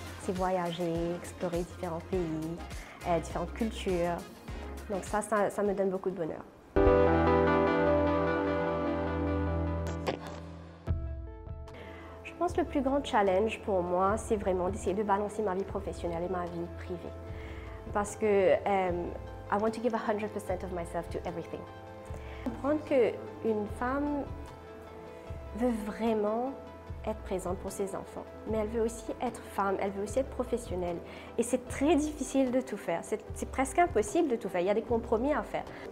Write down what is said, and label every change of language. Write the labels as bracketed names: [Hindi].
[French] C'est voyager, explorer différents pays, différentes cultures. Donc ça me donne beaucoup de bonheur. Je pense que le plus grand challenge pour moi, c'est vraiment d'essayer de balancer ma vie professionnelle et ma vie privée. Parce que [English] I want to give 100% of myself to everything. [French] Comprendre qu'une femme veut vraiment être présente pour ses enfants, mais elle veut aussi être femme, elle veut aussi être professionnelle. Et c'est très difficile de tout faire, c'est presque impossible de tout faire, il y a des compromis à faire.